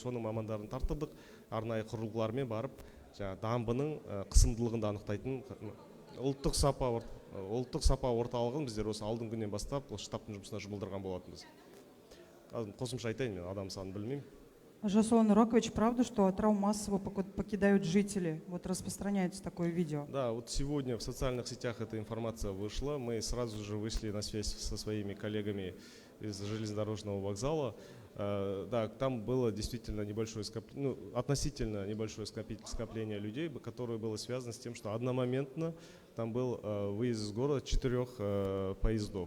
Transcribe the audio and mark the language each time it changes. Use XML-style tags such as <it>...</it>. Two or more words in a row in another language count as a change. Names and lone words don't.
<kk>Соның мамандарын тартырдық, арнайы құрылғылармен барып, дамбының қысымдылығын да анықтайтын ұлттық сапа орталығын біздер осы алдыңғы күннен бастап осы штабтың жұмысына жұмылдырған болатынбыз. Қосымша айтайын, мен адам санын білмеймін.</kk> <ru>Жасулан Нуракович, правда, что Атырау массово покидают жители? Вот распространяется такое видео. Да, вот сегодня в социальных сетях эта информация вышла. Мы сразу же вышли на связь со своими коллегами из железнодорожного вокзала. Да, там было действительно небольшое скопление, относительно небольшое скопление людей, которое было связано с тем, что одномоментно там был выезд из города 4 поездов.</ru>